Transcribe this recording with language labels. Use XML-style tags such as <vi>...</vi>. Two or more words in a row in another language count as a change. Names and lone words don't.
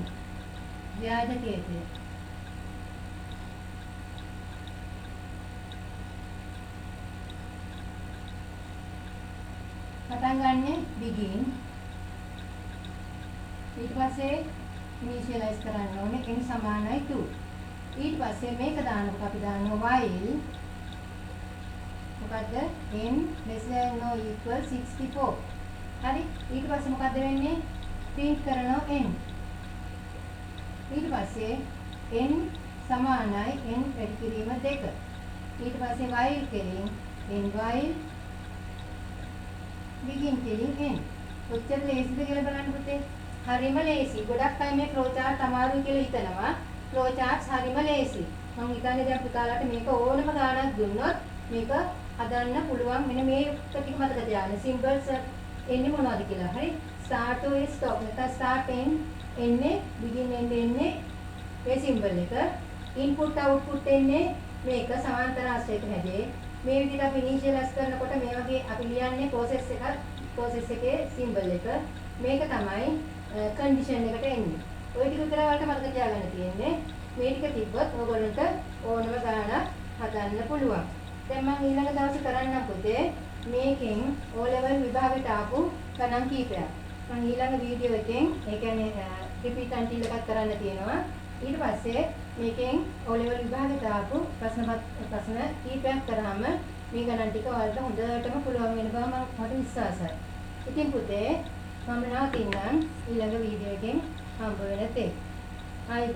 <si>ව්‍යාජ කේතය. පටන් ගන්න begin. ඊට පස්සේ initialize කරන්න ඕනේ n සමානයි 2. ඊට පස්සේ මේක දානකොට අපි දානවා while මොකද්ද n</si> <en>less than or equal</en> <si>64. හරි? ඊට පස්සේ මොකද්ද වෙන්නේ? print කරනවා n. ඊට පස්සේ n සමානයි n වැඩි කිරීම 2. ඊට පස්සේ while කෙලින් n</si> <en>while begin</en> <si>කෙලින් n. ඔච්චර ලේසිද කියලා බලන්න පුතේ. හරිම ලේසි. ගොඩක් අය මේ</si> <en>flow chart</en> <si>අමාරුයි කියලා හිතනවා.</si> <en>flow charts</en> <si>හරිම ලේසි. මම හිතන්නේ දැන් පුතාලට මේක ඕනම ගානක් දුන්නොත් මේක හදන්න පුළුවන්. මෙන්න මේ ටික මතක තියාගන්න. symbols එන්නේ මොනවද කියලා. හරි?</si> <en>start to stop. නැත්නම් start end එන්නේ begin end</en> <si>එන්නේ මේ</si> <en>symbol එක. input output</en> <si>එන්නේ මේක සමාන්තර ආශ්‍රයක හැදේ. මේ විදිහට අපි initialize කරනකොට මේ වගේ අපි ලියන්නේ process එකේ symbol එක. මේක තමයි condition එකට එන්නේ. ওই ටික විතර වලට මතක තියාගන්න තියෙන්නේ. මේ ටික තිබ්බොත් ඔයගොල්ලන්ට ඕනම ගානක් හදන්න පුළුවන්. දැන් මම ඊළඟ දවසේ කරන්නම් පුතේ මේකෙන්</si> <en>O level</en> <si>විභාගයට ආපු ගණන් කීපයක්. මම ඊළඟ වීඩියෝ එකෙන් ඒ කියන්නේ</si> <en>repeat until</en> <si>එකක් කරන්න තියෙනවා. ඊට පස්සේ මේකෙන්</si> <en>O level</en> <si>විභාගයට ආපු ප්‍රශ්න කීපයක් කරාම මේ ගණන් ටික ඔයාලට හොඳටම පුළුවන් වෙන බව මට විශ්වාසයි. ඉතින් පුතේ මම නවතින්නම් ඊළඟ වීඩියෝ එකෙන් හම්බ වෙන තෙක්.</si>